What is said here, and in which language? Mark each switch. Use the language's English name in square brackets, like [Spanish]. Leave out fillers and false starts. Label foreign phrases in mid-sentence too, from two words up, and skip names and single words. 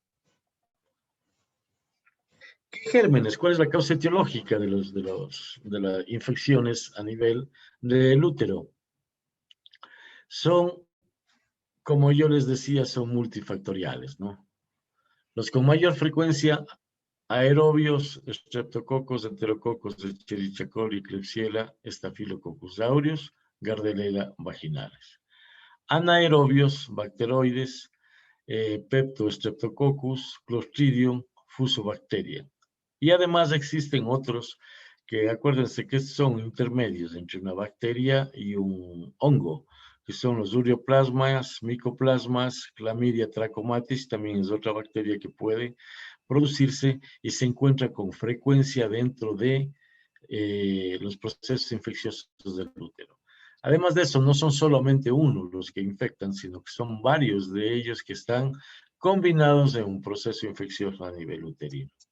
[Spanish] ¿Qué gérmenes? ¿Cuál es la causa etiológica de las infecciones a nivel del útero? Son, como yo les decía, son multifactoriales, ¿no? Los con mayor frecuencia, aerobios, streptococos, enterococos, Escherichia coli, Klebsiella, Staphylococcus aureus, Gardnerella vaginalis. Anaerobios, bacteroides, Pepto, Streptococcus, Clostridium, Fusobacteria. Y además existen otros que acuérdense que son intermedios entre una bacteria y un hongo, que son los ureoplasmas, micoplasmas, Chlamydia trachomatis, también es otra bacteria que puede producirse y se encuentra con frecuencia dentro de los procesos infecciosos del útero. Además de eso, no son solamente uno los que infectan, sino que son varios de ellos que están combinados en un proceso infeccioso a nivel uterino.